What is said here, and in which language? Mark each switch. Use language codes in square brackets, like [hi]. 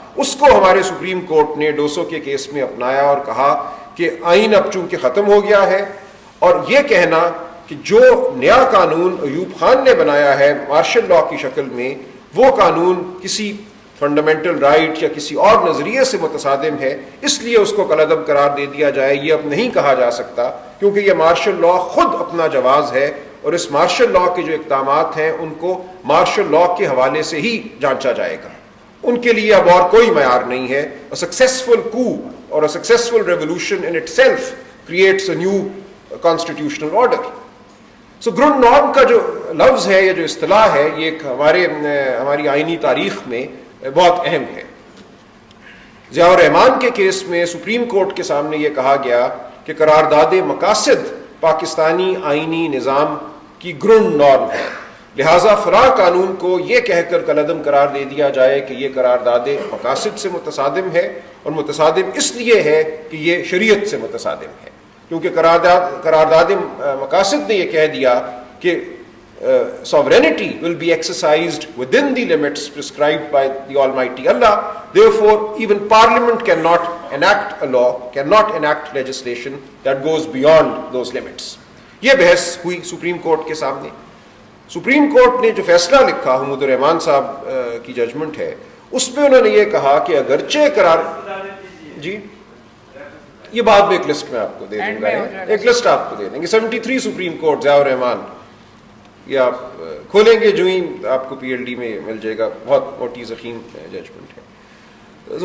[ur] اس کو ہمارے supreme court نے ڈوسو کے کیس میں اپنایا اور کہا کہ آئین اب چونکہ ختم ہو گیا ہے، اور یہ کہنا کہ جو نیا قانون ایوب خان نے بنایا ہے مارشل لا کی شکل میں، وہ قانون کسی فنڈامنٹل رائٹ یا کسی اور نظریے سے متصادم ہے، اس لیے اس کو کالعدم قرار دے دیا جائے، یہ اب نہیں کہا جا سکتا، کیونکہ یہ مارشل لا خود اپنا جواز ہے، اور اس مارشل لا کے جو اقدامات ہیں ان کو مارشل لا کے حوالے سے ہی جانچا جائے گا. ان کے لیے اب اور کوئی معیار نہیں ہے. [en] A successful coup or a successful revolution in itself creates a new constitutional order. [ur] So ground norm کا جو لفظ ہے یا جو اصطلاح ہے، یہ ایک ہماری آئینی تاریخ میں بہت اہم ہے. ضیاء الرحمان کے کیس میں سپریم کورٹ کے سامنے یہ کہا گیا کہ قرارداد مقاصد پاکستانی آئینی نظام کی گرونڈ نارم ہے، لہٰذا فلاں قانون کو یہ کہہ کر کالعدم قرار دے دیا جائے کہ یہ قرارداد مقاصد سے متصادم ہے، اور متصادم اس لیے ہے کہ یہ شریعت سے متصادم ہے، کیونکہ قرارداد مقاصد نے یہ کہہ دیا کہ [en] sovereignty will be exercised within the limits prescribed by the Almighty Allah. Therefore, even Parliament cannot enact a law, cannot enact legislation that goes beyond those limits. [ur] یہ بحث ہوئی سپریم کورٹ کے سامنے. سپریم کورٹ نے جو فیصلہ لکھا، حمود الرحمان صاحب کی ججمنٹ ہے، اس میں انہوں نے یہ کہا کہ اگرچہ جی یہ بعد میں ایک لسٹ میں آپ کو دے دوں گا، ایک لسٹ آپ کو دے دیں گے. 73 سپریم کورٹ ضیاء الرحمان، یہ آپ کھولیں گے جو ہی آپ کو پی ایل ڈی میں مل جائے گا، بہت موٹی ضخیم ججمنٹ ہے.